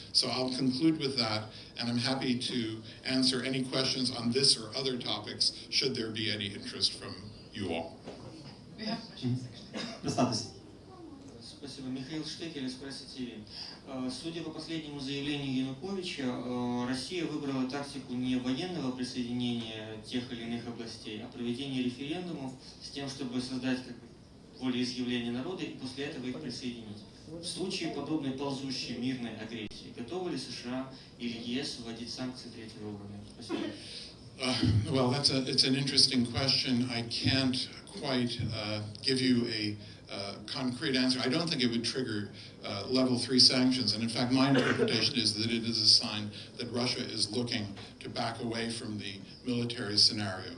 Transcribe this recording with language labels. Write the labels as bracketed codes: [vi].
[en] So I'll conclude with that, and I'm happy to answer any questions on this or other topics, should there be any interest from you all. We have questions, actually. [ru] Спасибо. Михаил Штекель, «Экспресс-ТВ». Судя по последнему заявлению Януковича, Россия выбрала тактику не военного присоединения тех или иных областей, а проведения референдумов с тем, чтобы создать волеизъявление народа и после этого их присоединить. В случае подобной ползущей мирной агрессии, готовы ли США или ЕС вводить санкции третьего уровня? Спасибо. [en] Well, it's an interesting question. I can't quite give you a concrete answer. I don't think it would trigger level 3 sanctions, and in fact my interpretation is that it is a sign that Russia is looking to back away from the military scenario.